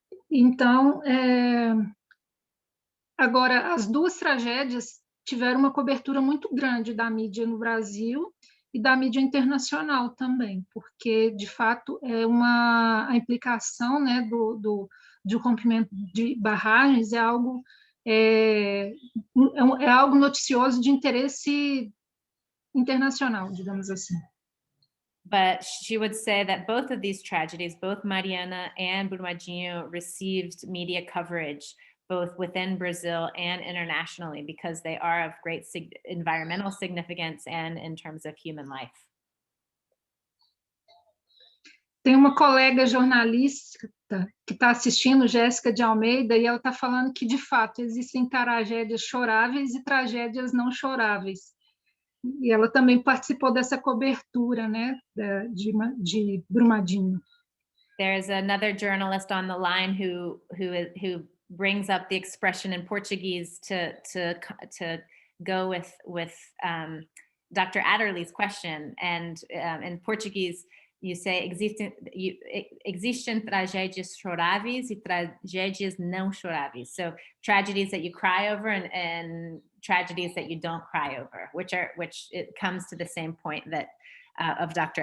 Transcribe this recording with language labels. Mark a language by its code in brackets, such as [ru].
[pt] Então, agora, as 2 tragédias tiveram uma cobertura muito grande da mídia no Brasil e da mídia internacional também, porque, de fato, a implicação, né, do rompimento de barragens é algo noticioso de interesse internacional, digamos assim. [en] But she would say that both of these tragedies, both Mariana and Brumadinho, received media coverage both within Brazil and internationally because they are of great environmental significance and in terms of human life. [pt] Tem uma colega jornalista que está assistindo, Jéssica de Almeida, e ela está falando que, de fato, existem tragédias choráveis e tragédias não choráveis. E ela também participou dessa cobertura, né, de Brumadinho. [en] There's another journalist on the line who brings up the expression in Portuguese to go with Dr. Adderley's question, and in Portuguese you say [pt] existem tragédias choráveis e tragédias não choráveis. [en] So tragedies that you cry over and tragedies that you don't cry over, which it comes to the same point that of Dr.